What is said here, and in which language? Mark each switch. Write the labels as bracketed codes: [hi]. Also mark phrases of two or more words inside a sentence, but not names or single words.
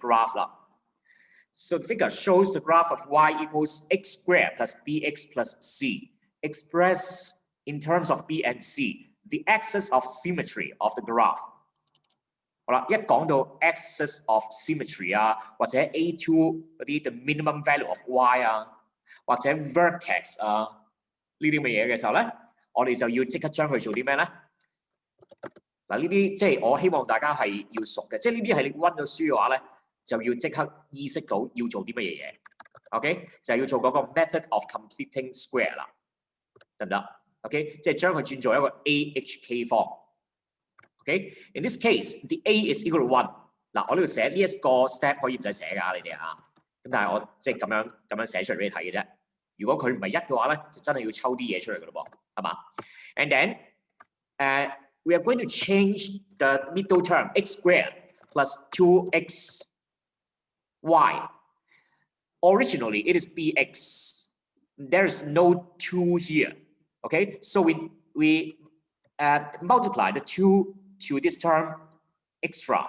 [en] graph 啦。So the figure shows the graph of y equals x squared plus bx plus c, expressed in terms of b and c, the axis of symmetry of the graph。 [yue] 好啦，一講到 [en] axis of symmetry [yue] 啊，或者 A2 嗰啲 [en] the minimum value of y [yue] 啊，或者 vertex 啊呢啲咁嘅嘢嘅時候咧，我哋就要即刻將佢做啲咩咧？嗱，呢啲即係我希望大家係要熟嘅，即係呢啲係你温咗書嘅話咧，就要即刻意識到要做啲乜嘢嘢。OK， 就係要做嗰個 [en] method of completing square [yue] 啦，得唔得 ？OK， 即係將佢轉做一個 [en] AHK form。 [yue] OK， [en] in this case, the A is equal to 1。 [yue] 嗱，我呢度寫呢一個 step 可以唔使寫㗎，你哋啊。咁但係我即係咁樣寫出嚟俾你睇嘅啫。如果佢唔係1嘅話咧，就真係要抽啲嘢出嚟㗎咯噃，係嘛 ？ [en] And then we are going to change the middle term x squared plus 2xy. Originally, it is bx. There is no 2 here. Okay, so we multiply the 2 to this term extra.